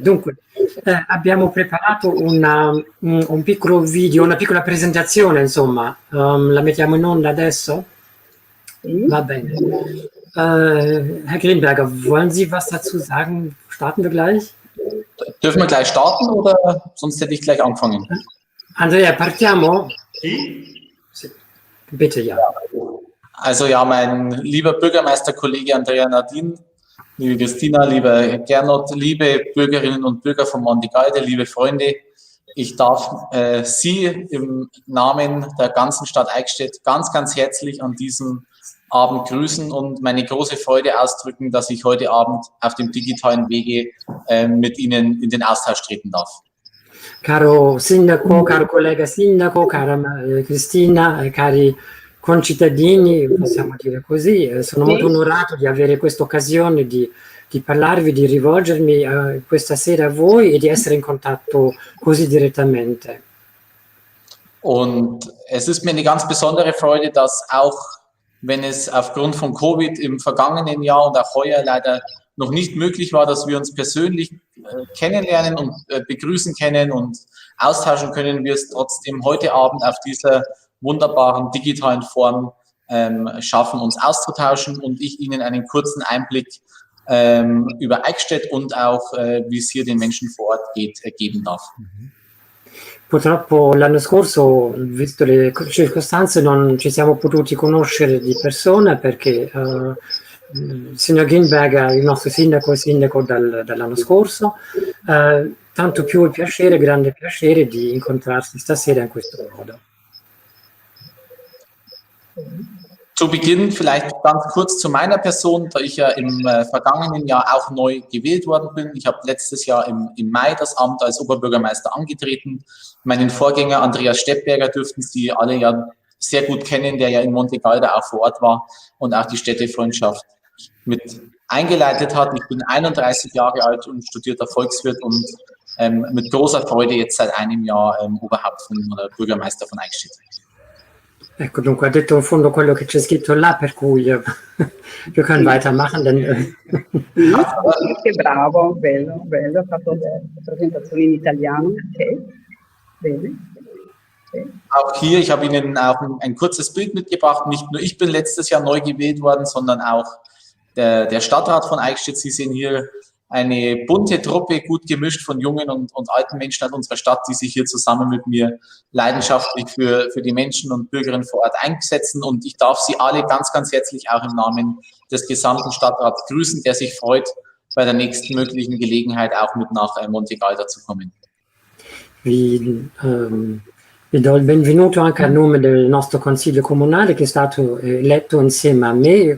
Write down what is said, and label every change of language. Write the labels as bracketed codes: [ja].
[it] Dunque, abbiamo preparato un piccolo video, una piccola presentazione, insomma, la mettiamo in onda adesso? Va bene. [de] Herr Grimberger, wollen Sie was dazu sagen? Starten wir gleich? Dürfen wir gleich starten oder sonst hätte ich gleich angefangen? [it] Andrea, partiamo? Sì. [de] Bitte, ja. Also ja, mein lieber Bürgermeisterkollege Andrea Nadin, liebe Christina, lieber Gernot, liebe Bürgerinnen und Bürger von Montegalda, liebe Freunde, ich darf Sie im Namen der ganzen Stadt Eichstätt ganz, ganz herzlich an diesem Abend grüßen und meine große Freude ausdrücken, dass ich heute Abend auf dem digitalen Wege mit Ihnen in den Austausch treten darf. [it] Caro Sindaco, caro collega Sindaco, cara Cristina, cari concittadini, possiamo dire così, sono molto onorato di avere questa occasione di parlarvi, di rivolgermi questa sera a voi e di essere in contatto così direttamente. [de] Und es ist mir eine ganz besondere Freude, dass auch wenn es aufgrund von Covid im vergangenen Jahr und auch heuer leider noch nicht möglich war, dass wir uns persönlich kennenlernen und begrüßen können und austauschen können, wir es trotzdem heute Abend auf dieser wunderbaren digitalen Form schaffen, uns auszutauschen und ich Ihnen einen kurzen Einblick über Eichstätt und auch, wie es hier den Menschen vor Ort geht, geben darf. [it] Purtroppo l'anno scorso, visto le circostanze, non ci siamo potuti conoscere di persona perché il signor Grimberger, il nostro sindaco, è sindaco dall'anno scorso. Tanto più il piacere, grande piacere di incontrarsi stasera in questo modo. [de] Zu Beginn vielleicht ganz kurz zu meiner Person, da ich ja im vergangenen Jahr auch neu gewählt worden bin. Ich habe letztes Jahr im Mai das Amt als Oberbürgermeister angetreten. Meinen Vorgänger Andreas Steppberger dürften Sie alle ja sehr gut kennen, der ja in Montegalda auch vor Ort war und auch die Städtefreundschaft mit eingeleitet hat. Ich bin 31 Jahre alt und studierter Volkswirt und mit großer Freude jetzt seit einem Jahr Oberhaupt oder Bürgermeister von Eichstätt. [it] Ecco, dunque ha detto in fondo quello che c'è scritto là, per cui [de] wir können weitermachen. [it] Che bravo, bello, ha fatto la presentazione in italiano. Ok, bene. [de] Auch hier, ich habe Ihnen auch ein kurzes Bild mitgebracht. Nicht nur ich bin letztes Jahr neu gewählt worden, sondern auch der Stadtrat von Eichstätt. Sie sehen hier eine bunte Truppe, gut gemischt von jungen und alten Menschen aus unserer Stadt, die sich hier zusammen mit mir leidenschaftlich für die Menschen und Bürgerinnen vor Ort einsetzen. Und ich darf Sie alle ganz, ganz herzlich auch im Namen des gesamten Stadtrats grüßen, der sich freut, bei der nächsten möglichen Gelegenheit auch mit nach Monte Galda zu kommen. [it] Vi do il benvenuto anche a nome del nostro consiglio comunale che è stato eletto insieme a me.